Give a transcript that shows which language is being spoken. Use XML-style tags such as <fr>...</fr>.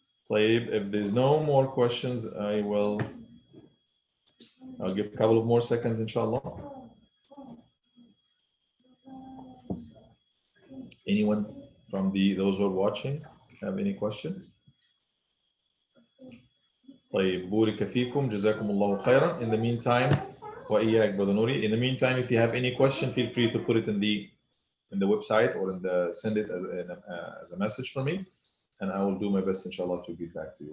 <ar>طيب,</ar> <en>if there's no more questions, I'll give a couple of more seconds, inshallah. Anyone from those who are watching have any question?</en> <ar>طيب, بورك فيكم, جزاكم الله خيرا.</ar> <en>In the meantime,</en> <ar>وإياك</ar> <en>brother Nuri. In the meantime, if you have any question, feel free to put it in the website, or send it as a message for me, and I will do my best, inshallah, to get back to you.</en>